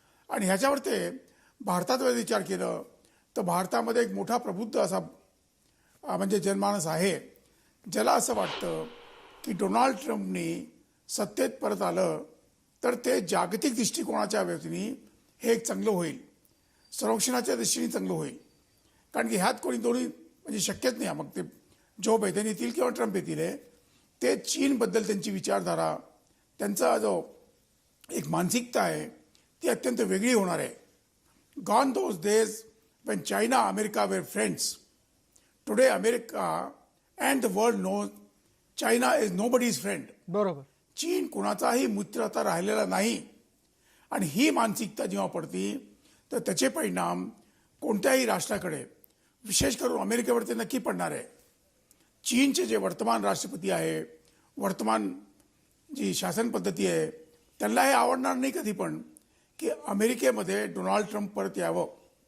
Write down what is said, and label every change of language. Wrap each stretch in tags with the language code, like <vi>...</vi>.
<mr>आणि ह्याच्यावर ते भारतात जर विचार केलं तर भारतामध्ये एक मोठा प्रबुद्ध असा म्हणजे जनमानस आहे ज्याला असं वाटतं की डोनाल्ड ट्रम्पनी सत्तेत परत आलं तर ते जागतिक दृष्टिकोनाच्या व्यक्तीने हे एक चांगलं होईल, संरक्षणाच्या दृष्टीने चांगलं होईल. कारण की ह्यात कोणी दोन्ही म्हणजे शक्यच नाही. मग ते जो बायडेन येतील किंवा ट्रम्प येतील ते चीनबद्दल त्यांची विचारधारा, त्यांचा जो एक मानसिकता आहे ती अत्यंत वेगळी होणार आहे.</mr> <en>Gone those days when China, America were friends. Today America and the world knows China is nobody's friend.</en> <mr>बरोबर. चीन कुणाचाही मित्र आता राहिलेला नाही. आणि ही मानसिकता जेव्हा पडती तर त्याचे परिणाम कोणत्याही राष्ट्राकडे, विशेष करून अमेरिकेवरती नक्की पडणार आहे. चीनचे जे वर्तमान राष्ट्रपती आहे, वर्तमान जी शासन पद्धती आहे त्यांना हे आवडणार नाही कधी पण की अमेरिकेमध्ये डोनाल्ड ट्रम्प परत यावं.</mr>